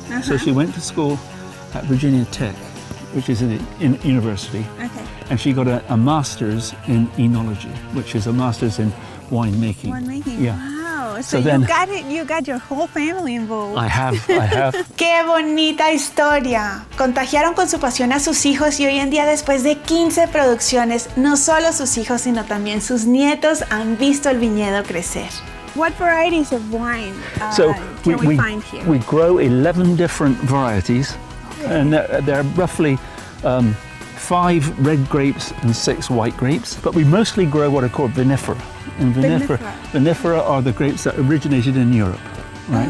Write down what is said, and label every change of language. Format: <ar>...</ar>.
<en>So she went to school at Virginia Tech, which is in university, Okay. and she got a master's in enology, which is a master's in winemaking. Winemaking. Yeah. Wow. So So, then- you got it. You got your whole family involved. I have.</en> <es>¡Qué bonita historia! Contagiaron con su pasión a sus hijos y hoy en día, después de 15 producciones, no solo sus hijos, sino también sus nietos han visto el viñedo crecer.</es> <en>What varieties of wine So can we find here? we grow 11 different varieties, and they're roughly 5 red grapes and 6 white grapes. But we mostly grow what are called vinifera. And vinifera are the grapes that originated in Europe, right?</en>